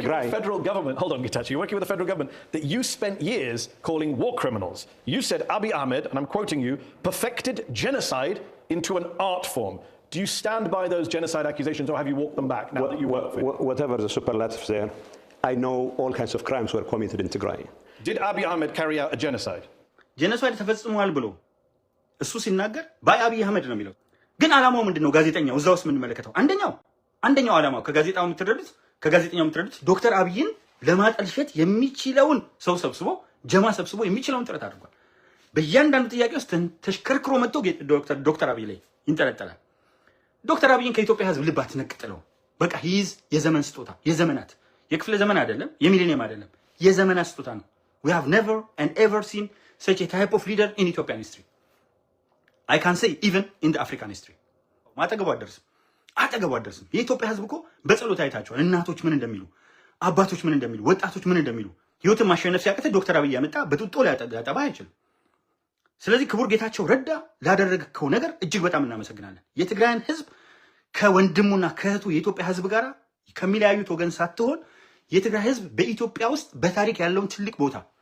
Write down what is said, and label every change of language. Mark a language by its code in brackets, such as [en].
[en] But you're working with the federal government. Hold on, Getachew. You're working with the federal government that you spent years calling war criminals. You said Abiy Ahmed, and I'm quoting you, perfected genocide into an art form. Do you stand by those genocide accusations, or have you walked them back now that you work with? Whatever the superlatives there, I know all kinds of crimes were committed in Tigray. Did Abiy Ahmed carry out a genocide? [am] ጄኖሳይድ ተፈጽሟል ብሎ እሱ ሲናገር ባይ አብይ አህመድ ነው የሚለው። ግን ዓላማው ምንድነው? ጋዜጠኛው እዛው ውስጥ የምንመለከተው አንደኛው ዓላማው ከጋዜጠኛው የምትረዱት ዶክተር አብይን ለማጠልሸት የሚችለውን ሰው ሰብስቦ ጀማ ሰብስቦ የሚችለውን ጥረት አድርጓል። በእያንዳንዱ ጥያቄ ውስጥ ተሽከርክሮ መጥቶ ዶክተር አብይ ላይ ይንጠለጠላል። ዶክተር አብይን ከኢትዮጵያ ሕዝብ ልብ አትነቅጥለው። በቃ ሂዝ የዘመን ስጦታ፣ የዘመናት የክፍለ ዘመን አይደለም፣ የሚሊኒየም አይደለም፣ የዘመናት ስጦታ ነው። [en] we have never and ever seen such a type of leader in Ethiopian history. I can say even in the African history. [am] አጠገቡ አደርስም። የኢትዮጵያ ህዝብ እኮ በጸሎት አይታቸዋል። እናቶች ምን እንደሚሉ፣ አባቶች ምን እንደሚሉ፣ ወጣቶች ምን እንደሚሉ። ህይወትን ማሸነፍ ሲያቅተ ዶክተር አብይ ያመጣ በጡጦ ላይ ያጠባ አይችልም። ስለዚህ ክቡር ጌታቸው ረዳ ላደረገው ነገር እጅግ በጣም እናመሰግናለን። የትግራይን ህዝብ ከወንድሙና ከእህቱ የኢትዮጵያ ህዝብ ጋር ከሚለያዩት ወገን ሳትሆን የትግራይ ህዝብ በኢትዮጵያ ውስጥ በታሪክ ያለውን ትልቅ ቦታ